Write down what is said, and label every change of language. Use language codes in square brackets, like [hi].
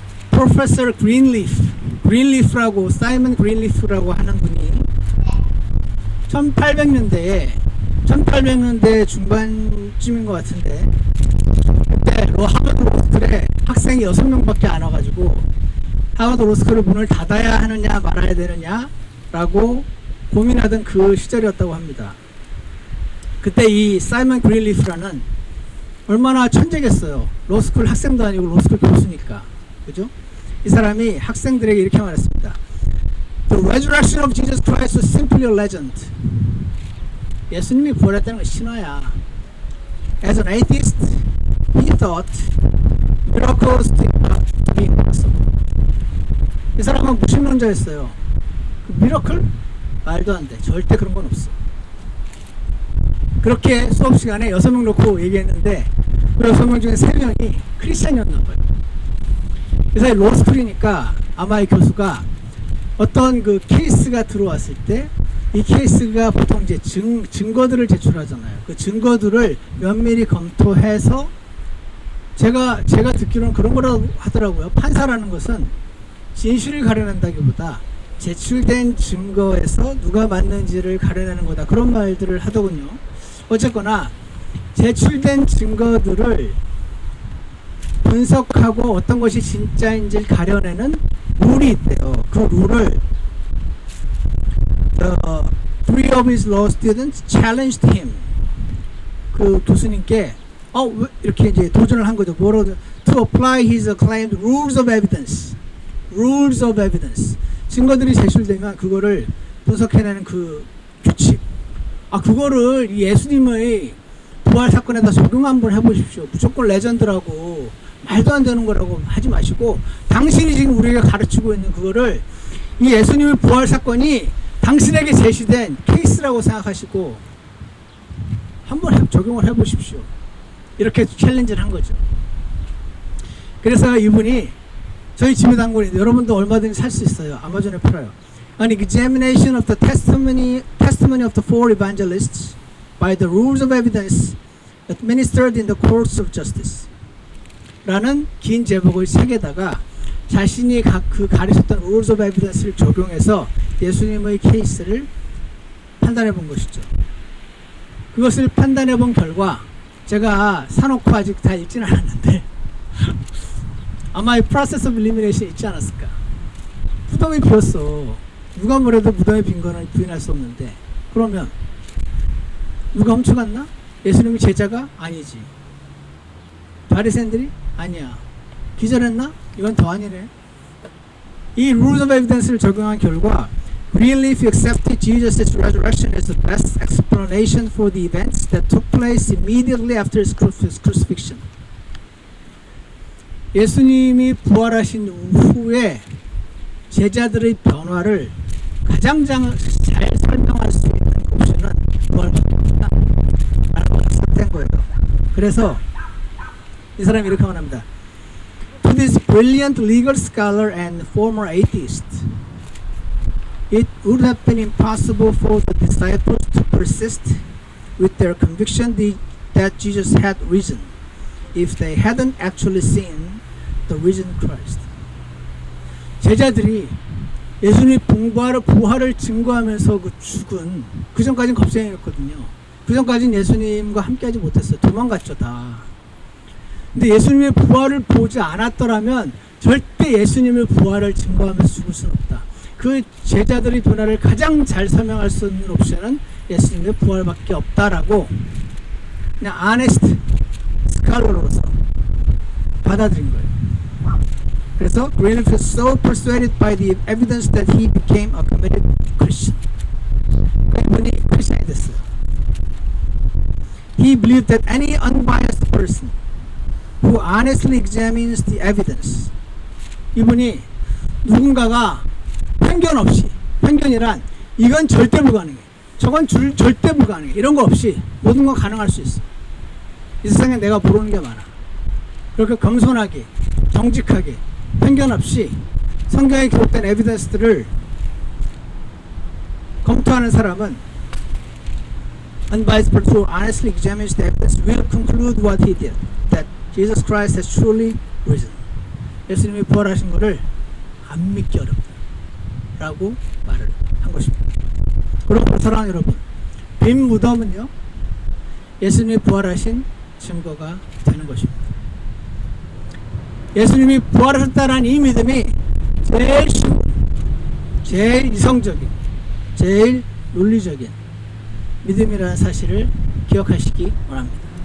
[ko] 프로페서 그린리프라고, 사이먼 그린리프라고 하는 분이 1800년대 중반쯤인 것 같은데, 그때 하버드 로스쿨에 학생이 6명밖에 안 와가지고 하버드 로스쿨을 문을 닫아야 하느냐 말아야 되느냐 라고 고민하던 그 시절이었다고 합니다. 그때 이 사이먼 그린리프라는 얼마나 천재겠어요. 로스쿨 학생도 아니고 로스쿨 교수니까. 그죠? 이 사람이 학생들에게 이렇게 말했습니다. [en] The resurrection of Jesus Christ was simply a legend. [ko] 예수님이 부활했다는 건 신화야. [en] As an atheist, he thought miracles to be impossible. [ko] 이 사람은 무신론자였어요. 그 미러클? 말도 안 돼. 절대 그런 건 없어. 그렇게 수업 시간에 6명 놓고 얘기했는데 그 6명 중에 3명이 크리스찬이었나 봐요. 그래서 로스쿨이니까 아마 이 교수가 어떤 그 케이스가 들어왔을 때 이 케이스가 보통 이제 증거들을 제출하잖아요. 그 증거들을 면밀히 검토해서, 제가 듣기로는 그런 거라고 하더라고요. 판사라는 것은 진실을 가려낸다기보다 제출된 증거에서 누가 맞는지를 가려내는 거다, 그런 말들을 하더군요. 어쨌거나 제출된 증거들을 분석하고 어떤 것이 진짜인지를 가려내는 룰이 있대요. 그 룰을 [en] three of his law students challenged him. [ko] 그 교수님께 왜 이렇게 이제 도전을 한 거죠. 뭐라고? [en] To apply his acclaimed rules of evidence. rules of evidence. [ko] 증거들이 제출되면 그거를 분석해내는 그 규칙. 그거를 예수님의 부활 사건에다 적용 한번 해보십시오. 무조건 레전드라고 말도 안 되는 거라고 하지 마시고, 당신이 지금 우리에게 가르치고 있는 그거를, 이 예수님의 부활 사건이 당신에게 제시된 케이스라고 생각하시고 한번 적용을 해보십시오. 이렇게 챌린지를 한 거죠. 그래서 이분이 저희 집에 단골인데 여러분도 얼마든지 살 수 있어요. 아마존에 팔아요. [en] An examination of the testimony of the four evangelists by the rules of evidence administered in the courts of justice [ko] 라는 긴 제목의 책에다가 자신이 그 가르쳤던 [en] rules of evidence [ko] 를 적용해서 예수님의 케이스를 판단해 본 것이죠. 그것을 판단해 본 결과 제가 사놓고 아직 다 읽지는 않았는데 아마 이 [en] process of elimination [ko] 있지 않았을까. 무덤이 비었어. 누가 뭐래도 무덤이 빈 거는 부인할 수 없는데, 그러면 누가 훔쳐갔나? 예수님이 제자가? 아니지. 바리새인들이? 아니야. 기절했나? 이건 더 아니네. [en] 이 rules of evidence를 [ko] 적용한 결과 [en] really if you accepted Jesus' resurrection as the best explanation for the events that took place immediately after his crucifixion. [ko] 예수님이 부활하신 후에 제자들의 변화를 가장 잘 설명할 수 있는 옵션은 부활밖에 없다 라고 삭제한 거예요. 그래서 이 사람이 이렇게 말합니다. [en] To this brilliant legal scholar and former atheist, it would have been impossible for the disciples to persist with their conviction that Jesus had risen if they hadn't actually seen the risen Christ. [ko] 제자들이 예수님이 부활을 증거하면서 그 죽은, 그 전까지는 겁쟁이였거든요. 그 전까지는 예수님과 함께하지 못했어요. 도망갔죠 다. 근데 예수님의 부활을 보지 않았더라면 절대 예수님의 부활을 증거하면서 죽을 수는 없다. 그 제자들의 변화를 가장 잘 설명할 수 있는 옵션은 예수님의 부활밖에 없다라고 그냥 아네스트 스칼러로서 받아들인 거예요. 그래서 [en] Greenleaf was so persuaded by the evidence that he became a committed Christian. [ko] 이분이 크리스천이 됐어요. [en] He believed that any unbiased person who honestly examines the evidence, [ko] 이분이 누군가가 편견 없이, 편견이란 이건 절대 불가능해, 저건 절대 불가능해, 이런 거 없이 모든 건 가능할 수 있어. 이 세상에 내가 모르는 게 많아. 그렇게 겸손하게, 정직하게, 편견 없이 성경에 기록된 에비던스들을 검토하는 사람은 [en] unbiased person who honestly examines the evidence will conclude what he did, that Jesus Christ has truly risen. [ko] 예수님이 부활하신 것을 안 믿기 어렵다 라고 말을 한 것입니다. 그러므로 사랑하는 여러분, 빈 무덤은요 예수님이 부활하신 증거가 되는 것입니다. 예수님이 부활하셨다는 이 믿음이 제일 쉬운, 제일 이성적인, 제일 논리적인 믿음이라는 사실을 기억하시기 바랍니다.